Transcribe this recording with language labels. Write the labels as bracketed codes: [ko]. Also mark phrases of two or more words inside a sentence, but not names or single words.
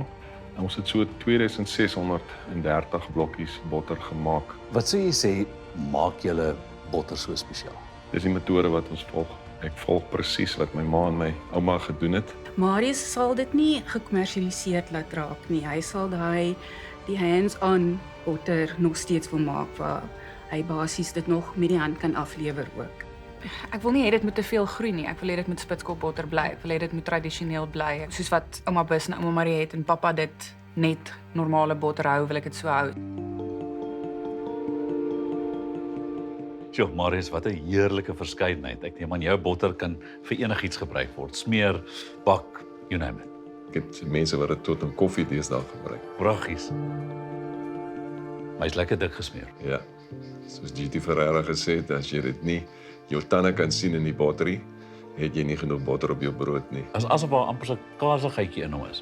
[af] En ons het so 2630 blokkies botter gemaak. Wat sou jy sê maak julle botter so spesiaal? Dis die metode wat ons volg. Ek volg presies wat my ma en my ouma gedoen het. Marius sal dit nie gekommersialiseer laat raak nie. Hy sal die hands-on botter nog steeds wil maak waar hy basies dit nog met die hand kan aflewer ook. Ek wil nie hê dit moet te veel groei nie. Ek wil hê dit moet spitskopbotter bly. Ek wil hê dit moet tradisioneel bly. Soos wat ouma Bus en ouma Marie het en pappa dit net normale botter hou, wil ek dit so hou. Sjoe, Marius, wat 'n heerlike verskeidenheid. Ek neem aan jou botter kan vir enigiets gebruik word. Smeer, bak, [en] you name it. [af] Ek het mense wat dit tot in koffie deesdae gebruik. Pragtig. Maar hy's lekker dik gesmeer. Ja. Soos GT Ferreira gesê het, as jy dit nie jou tande kan sien in die botterie, het jy nie genoeg botter op jou brood nie. Asof daar amper so 'n kasigheidjie in hom is.